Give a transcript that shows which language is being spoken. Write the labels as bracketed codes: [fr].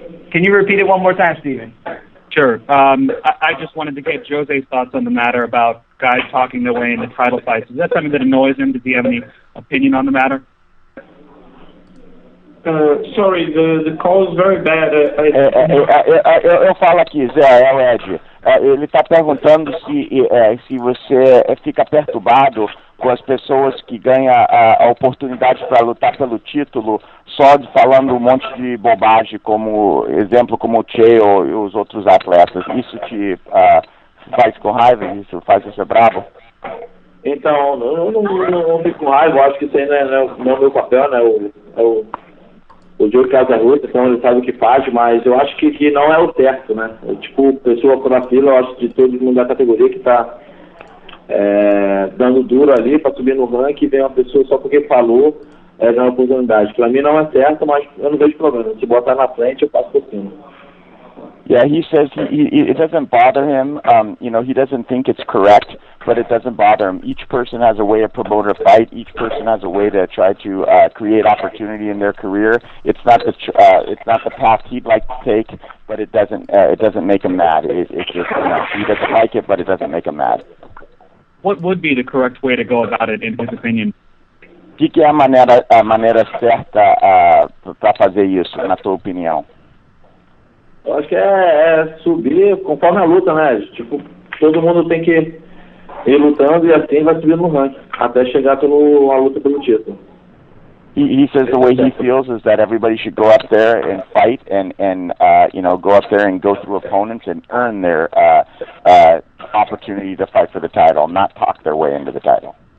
[en] Can you repeat it one more time, Steven? Sure. I just wanted to get Jose's thoughts on the matter about guys talking their way into title fights. Is that something that annoys him? Does he have any opinion on the matter? Sorry, the call is very bad. [pt] Eu falo aqui, Zé, é o Ed. Ele está perguntando se você fica perturbado com as pessoas que ganham a oportunidade para lutar pelo título só falando um monte de bobagem, como exemplo como o Chael e os outros atletas. Isso te faz com raiva? Isso faz você bravo? Então, eu não fico com raiva. Eu acho que isso aí não é o meu papel, né? o Joe casa ruta, então ele sabe o que faz, mas eu acho que não é o certo, né? Tipo, pessoa por na fila, eu acho de todo mundo da categoria que tá dando duro ali para subir no ranking, vem uma pessoa só porque falou, dando oportunidade. Para mim não é certo, mas eu não vejo problema. Se botar na frente, eu passo por cima. [en] Yeah, he says it doesn't bother him. He doesn't think it's correct, but it doesn't bother him. Each person has a way of promoting a fight. Each person has a way to try to create opportunity in their career. It's not the path he'd like to take, but it doesn't make him mad. It's just he doesn't like it, but it doesn't make him mad. What would be the correct way to go about it, in his opinion? [pt] O que é a maneira certa para fazer isso, na tua opinião? Eu acho que é subir conforme a luta, né? Tipo, todo mundo tem que ir lutando e assim vai subindo no ranking, até chegar a luta pelo título. [en] He says the way he feels is that everybody should go up there and fight and go up there and go through opponents and earn their opportunity to fight for the title, not talk their way into the title.